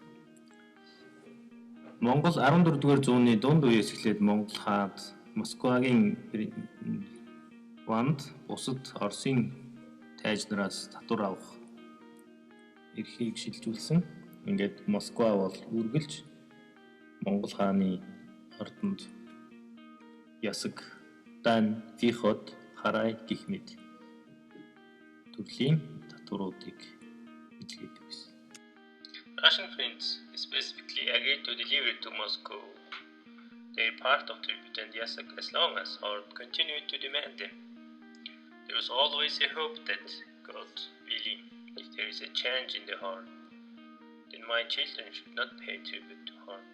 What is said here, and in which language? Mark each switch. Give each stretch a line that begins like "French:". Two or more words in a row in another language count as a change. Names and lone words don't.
Mongolian: Монгол 14-р зууны дунд үеэс эхлээд Монгол хаад Москвагийн ванд бусад Оросын тайзнараас татвар авах эрхийг шилжүүлсэн. Ингээд Москва бол үргэлж Монгол хааны ордонд ясаг, дан, вихот, харай гэх мэт төрлийн татваруудыг эзлэдэг байсан.
English: Russian princes specifically agreed to deliver to Moscow their part of tribute and yasak as long as Horde continued to demand them. There was always a hope that, God willing, if there is a change in the Horde, then my children should not pay tribute to Horde.